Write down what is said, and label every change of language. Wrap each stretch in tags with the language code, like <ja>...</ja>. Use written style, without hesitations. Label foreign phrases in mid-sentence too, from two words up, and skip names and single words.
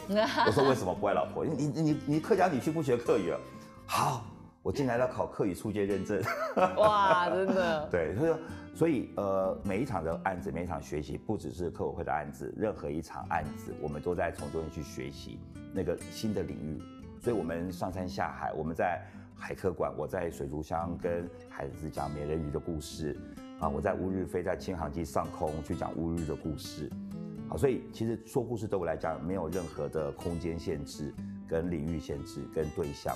<zh>我說："為什麼不愛老婆？因為你客家女婿不學客語了。" 好，我進來要考客語初階認證。哇，真的。對，所以每一場的案子，每一場學習，不只是客委會的案子，任何一場案子，我們都在從中間去學習那個新的領域。所以我們上山下海，我們在海科館，我在水族箱跟孩子講美人魚的故事， 我在乌日飞在轻航机上空去讲乌日的故事。好，所以其实说故事对我来讲没有任何的空间限制、跟领域限制、跟对象。</zh>